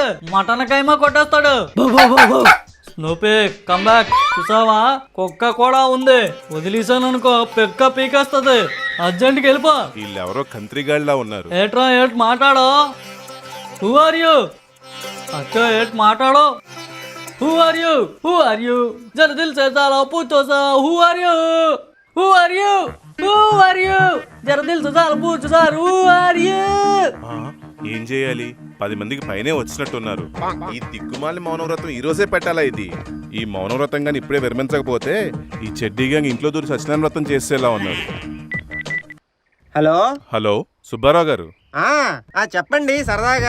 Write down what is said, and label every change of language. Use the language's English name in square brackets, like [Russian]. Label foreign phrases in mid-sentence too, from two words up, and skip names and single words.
[Telugu] మటన్ కైమా కొట్టేస్తాడు. స్నూపీ [English] come back. [Telugu] చూసావా, కుక్క కూడా ఉంది. వదిలేసాననుకో పెక్క పీకేస్తుంది. అర్జెంట్కి వెళ్ళిపో. వీళ్ళెవరో కంత్రి గాడిలా ఉన్నారు. ఏట్ మాట్లాడో. [English] who are you? [Telugu] అచ్చా, ఏట్ మాట్లాడో. [English] Who are you? [Hindi] जरा दिल से साला पूछो सा. [English] Who are you? [Hindi] जरा दिल से साला पूछो सा. [English] Who are you? [Telugu] ఏం చేయాలి? 10 మందికి పైనే వచ్చినట్టున్నారు. ఈ దిక్కుమాలి మౌనవ్రతం ఈ రోజే పెట్టాలా? ఇది ఈ మౌనవ్రతం గాని ఇప్పుడే విరమించకపోతే ఈ చెడ్డి గ్యాంగ్ ఇంట్లో దూరి సత్యనారాయణ వ్రతం చేసేలా ఉన్నారు. హలో సుబ్బారావు గారు. చెప్పండి సరదాగా.